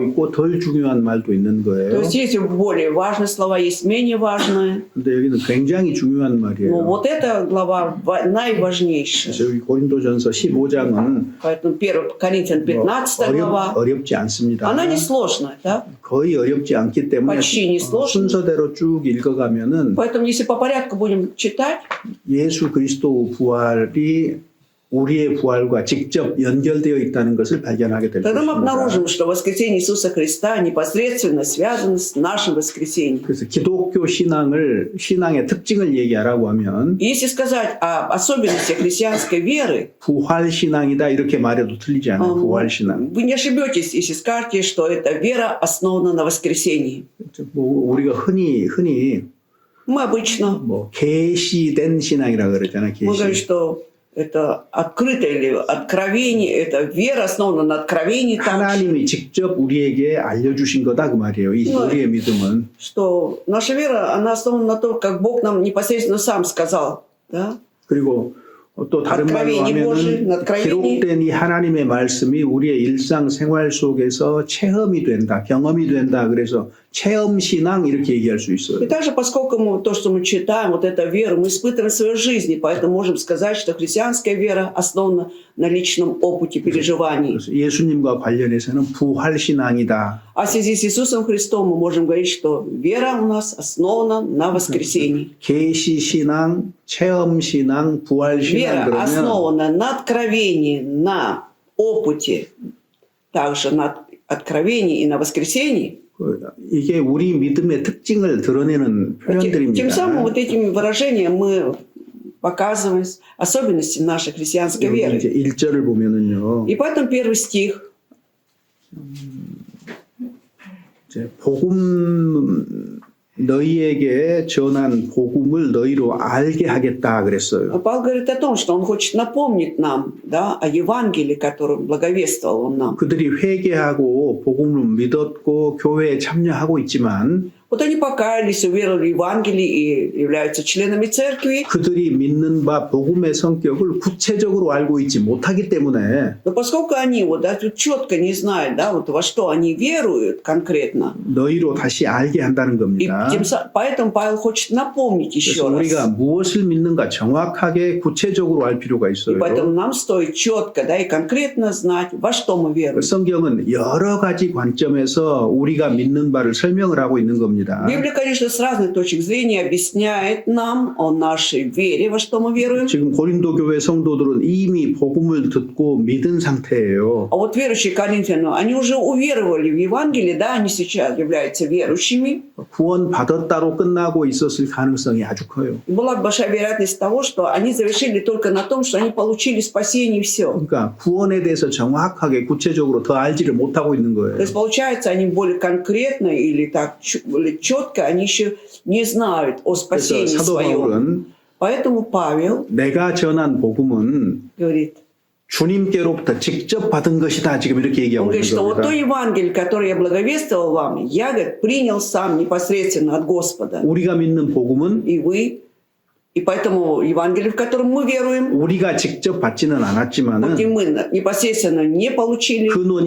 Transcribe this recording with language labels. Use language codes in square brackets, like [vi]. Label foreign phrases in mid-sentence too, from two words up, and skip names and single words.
[ko] 있고 덜 중요한 말도 있는 [ru] То [ko] 거예요. [ru] есть есть более важные слова, есть менее важные. [ko] 근데 여기는 굉장히 중요한 [ru] Но [ko] 말이에요. [ru] вот эта глава [ko] 그래서 [ru] наиважнейшая. [ko] 여기 고린도전서 15장은 [ru] Поэтому 1 Коринфян 15 глава, [ko] 어렵지 않습니다. [ru] она несложная, да? [ko] 거의 어렵지 않기 때문에 [ru] почти несложная. [ko] 순서대로 쭉 읽어가면은 [ru] Поэтому если по порядку будем читать, [ko] 예수 그리스도 부활이 우리의 부활과 직접 연결되어 있다는 것을 발견하게 될 [ru] тогда мы [ko] 것입니다. [ru] обнаружим, что воскресение Иисуса Христа непосредственно связано с нашим воскресением. [ko] 그래서 기독교 신앙의 특징을 얘기하라고 하면 [ru] И если сказать об особенностях христианской веры, [ko] 부활 신앙이다 이렇게 말해도 틀리지 않아요. 부활 신앙. [ru] вы не ошибетесь, если скажете, что эта вера основана на воскресении. [ko] 뭐 우리가 흔히 [ru] Мы обычно [ko] 뭐 계시된 신앙이라 그러잖아요. [ru] мы говорим, [ko] 계시. [ru] что это открытое или откровение, это вера основана на откровении, также, [ko] 하나님이 직접 우리에게 알려주신 거다 그 말이에요. 이 네. 우리의 믿음은. [ru] что наша вера, она основана на том, как Бог нам непосредственно сам сказал. Да? [ko] 그리고 또 다른 말로 [ru] откровение Божие, [ko] 하면은 [ru] откровение. [ko] 기록된 이 하나님의 말씀이 우리의 일상 생활 속에서 체험이 된다, 경험이 된다. 그래서 체험 신앙 이렇게 얘기할 수 [ru] И [ko] 있어요. [ru] также, поскольку то, что мы читаем, вот эта вера, мы испытываем в своей жизни, поэтому можем сказать, что христианская вера основана на личном опыте переживаний. [ko] 그래서 예수님과 관련해서는 부활 신앙이다. [ru] А в связи с Иисусом Христом мы можем говорить, что вера у нас основана на воскресении. [ko] 계시 신앙, 체험 신앙, 부활 신앙 [ru] Вера [ko] 그러면 [ru] основана на откровении, на опыте, также на откровении и на воскресении. [ko] 이게 우리 믿음의 특징을 드러내는 [ru] Тем [ko] 표현들입니다. [ru] самым вот этими выражениями мы показываем особенности нашей христианской [ko] 여기 [ru] веры. [ko] 이제 1절을 보면은요. [ru] И поэтому первый стих. [ko] 이제 복음 너희에게 전한 복음을 너희로 알게 하겠다 그랬어요. [ru] Павел говорит о том, что он хочет напомнить нам, да, о Евангелии, которым благовествовал он нам. [ko] 그들이 회개하고 복음을 믿었고 교회에 참여하고 있지만 [ru] Вот они покаялись, уверовали в Евангелие и являются членами церкви. [ko] 그들이 믿는 바 복음의 성격을 구체적으로 알고 있지 못하기 때문에 [ru] Но поскольку они вот, да, тут четко не знают, да, вот во что они веруют конкретно, [ko] 너희로 다시 알게 한다는 [ru] и [ko] 겁니다. [ru] поэтому Павел хочет напомнить еще [ko] 그래서 [ru] раз. [ko] 우리가 무엇을 믿는가 정확하게 구체적으로 알 필요가 [ru] И [ko] 있어요. [ru] поэтому нам стоит четко, да, и конкретно знать, во что мы веруем. [ko] 성경은 여러 가지 관점에서 우리가 믿는 바를 설명을 하고 있는 겁니다. [ru] Библия, конечно, с разных точек зрения объясняет нам о нашей вере, во что мы веруем. [ko] 지금 고린도 교회 성도들은 이미 복음을 듣고 믿은 상태예요. [ru] А вот верующие коринфяне, они уже уверовали в Евангелие, да, они сейчас являются верующими. [ko] 구원 받았다로 끝나고 있었을 가능성이 아주 커요. [ru] И была большая вероятность того, что они завершили только на том, что они получили спасение и все. [ko] 그러니까 구원에 대해서 정확하게 구체적으로 더 알지를 못하고 있는 [ru] То [ko] 거예요. [ru] есть, получается, они более конкретно или так более четко, они еще не знают о [ko] 그래서 [ru] спасении [ko] 사도 [ru] своем. [ko] 바울은 [ru] Поэтому Павел [ko] 내가 전한 복음은 [ru] говорит, [ko] 주님께로부터 직접 받은 것이다. 지금 이렇게 [ru] он [ko] 얘기하고 [ru] говорит, [ko] 있는 [ru] что вот то [ko] 겁니다. [ru] Евангелие, которое я благовествовал вам, я, говорит, принял сам непосредственно от Господа. [ko] 우리가 믿는 복음은 [ru] И вы. И поэтому Евангелие, в котором мы веруем, [ko] 우리가 직접 받지는 [ru] хоть и [ko] 않았지만은 [ru] мы непосредственно не получили [ko] 근원이